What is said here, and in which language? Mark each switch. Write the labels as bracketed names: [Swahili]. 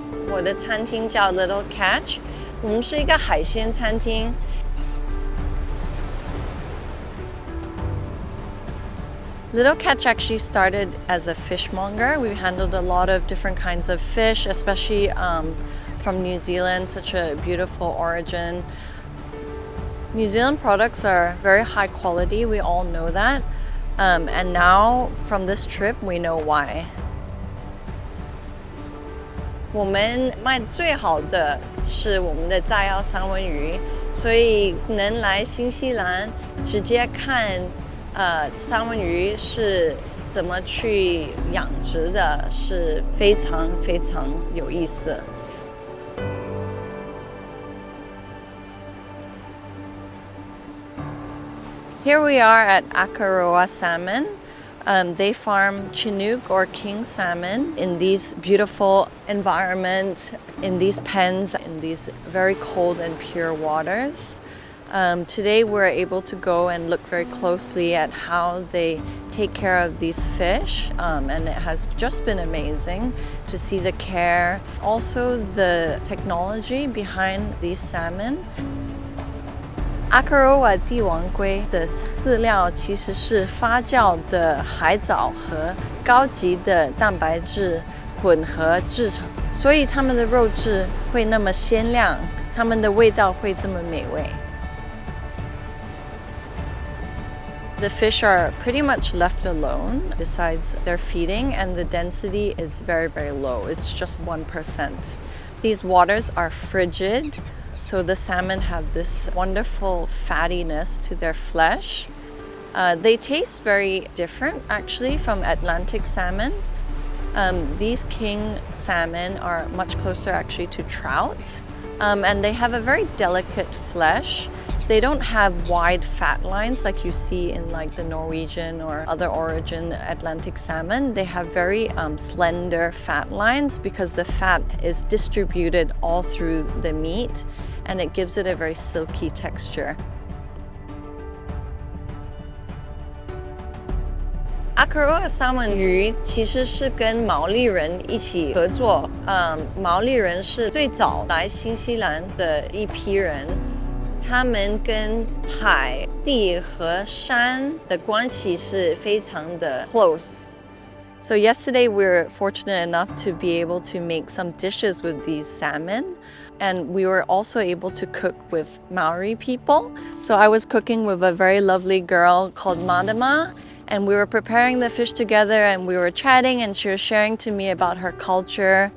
[Chinese] 我的餐厅叫 Little Catch， 我们是一个海鲜餐厅。 [English] Little Catch actually started as a fishmonger. We handled a lot of different kinds of fish, especially from New Zealand, such a beautiful origin. New Zealand products are very high quality, we all know that. And now, from this trip, we know why. [Chinese] 我们卖最好的是我们的炸药三文鱼，所以能来新西兰直接看三文鱼是怎么去养殖的，是非常非常有意思。 [English] Here we are at Akaroa Salmon. They farm Chinook or King Salmon in these beautiful environments, in these pens, in these very cold and pure waters. Today we're able to go and look very closely at how they take care of these fish, and it has just been amazing to see the care, also the technology behind these salmon. [Chinese] Akaroa 帝王龟的饲料其实是发酵的海藻和高级的蛋白质混合制成，所以它们的肉质会那么鲜亮，它们的味道会这么美味。 [English] The fish are pretty much left alone besides their feeding, and the density is very, very low. It's just 1%. These waters are frigid. So the salmon have this wonderful fattiness to their flesh. They taste very different actually from Atlantic salmon. These king salmon are much closer actually to trout, and they have a very delicate flesh. They don't have wide fat lines like you see in like the Norwegian or other origin Atlantic salmon. They have very slender fat lines because the fat is distributed all through the meat, and it gives it a very silky texture. [Chinese] Akaroa 三文鱼其实是跟毛利人一起合作，毛利人是最早来新西兰的一批人。他们跟海、地和山的关系是非常的 close. [English] So yesterday we were fortunate enough to be able to make some dishes with these salmon, and we were also able to cook with Maori people. So I was cooking with a very lovely girl called Madama, and we were preparing the fish together and we were chatting, and she was sharing to me about her culture.